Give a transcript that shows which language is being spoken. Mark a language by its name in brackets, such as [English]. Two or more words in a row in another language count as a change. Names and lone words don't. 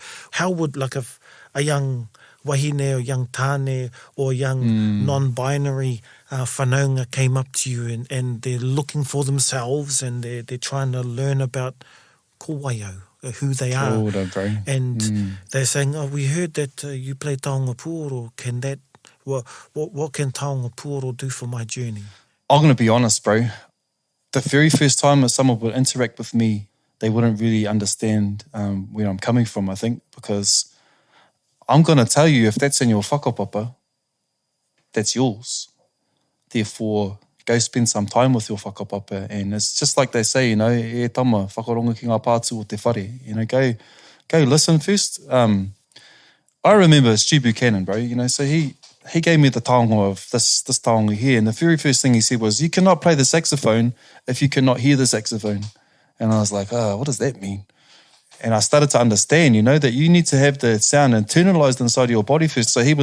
[English] How would, like, if a young wahine or young tāne or young non-binary whanaunga came up to you and they're looking for themselves and they're trying to learn about [Māori] ko waio, [English] who they are, and they're saying, oh, we heard that you play [Māori] Taonga Puoro, [English] can that, what can [Māori] Taonga Puoro [English] do for my journey? I'm going to be honest, bro. The very first time that someone would interact with me, they wouldn't really understand where I'm coming from, I think, because I'm going to tell you, if that's in your whakapapa, that's yours. Therefore, go spend some time with your whakapapa. And it's just like they say, you know, [Māori] e tama, whakaronga ki ngā pātu o te whare. [English] You know, go listen first. I remember Stu Buchanan, bro, you know, so he gave me the taonga of this taonga here. And the very first thing he said was, you cannot play the saxophone if you cannot hear the saxophone. And I was like, what does that mean? And I started to understand, you know, that you need to have the sound internalized inside your body first.